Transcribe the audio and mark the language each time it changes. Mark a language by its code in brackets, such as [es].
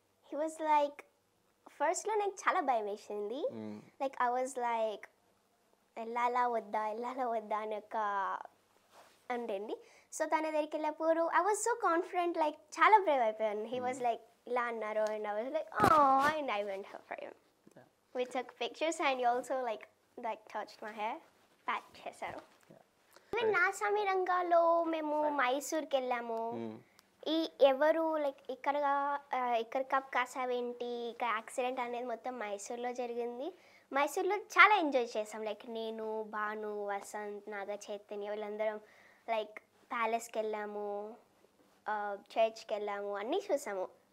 [en] he was like, [te] ఫస్ట్లో నాకు చాలా భయం వేసింది. లైక్ ఐ వాజ్ లైక్ వెళ్ళాలా వద్దా అని ఒక అంటేంది. సో తన దగ్గరికి వెళ్ళినప్పుడు [en] I was so confident, [te] like చాలా బ్రేవ్ అయిపోయాను. [en] he was like [te] ఇలా అన్నారు [en] And I was like and I went for him. We took pictures and he also like touched my hair, pat చేశారు. [te] ఈవెన్ నా సమీరంగాలో మేము మైసూర్కి వెళ్ళాము. ఈ ఎవరు లైక్ ఇక్కడ కప్ కాసావేంటి, ఇక్కడ యాక్సిడెంట్ అనేది మొత్తం మైసూర్లో జరిగింది. మైసూర్లో చాలా ఎంజాయ్ చేసాం, లైక్ నేను, భాను, వసంత్, నాగ చైతన్య వీళ్ళందరం లైక్ ప్యాలెస్కి వెళ్ళాము, చర్చ్కి వెళ్ళాము, అన్నీ చూసాము.